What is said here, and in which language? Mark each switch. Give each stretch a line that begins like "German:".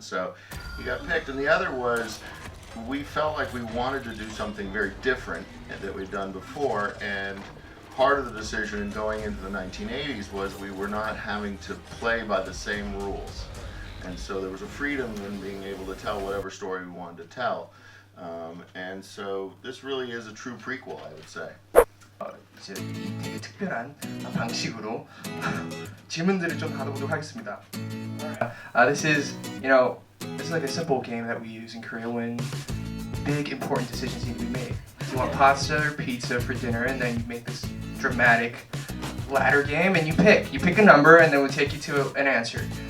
English: So he got picked, and the other was we felt like we wanted to do something very different that we'd done before, and part of the decision in going into the 1980s was we were not having to play by the same rules. And so there was a freedom in being able to tell whatever story we wanted to tell. And so this really is a true prequel, I would say.
Korean: 이제 되게 특별한 방식으로 질문들을 좀 하도록 하겠습니다.
English: This is, you know, this is like a simple game that we use in Korea when big important decisions need to be made. You want pasta or pizza for dinner, and then you make this dramatic ladder game, and you pick a number, and then we'll take you to an answer.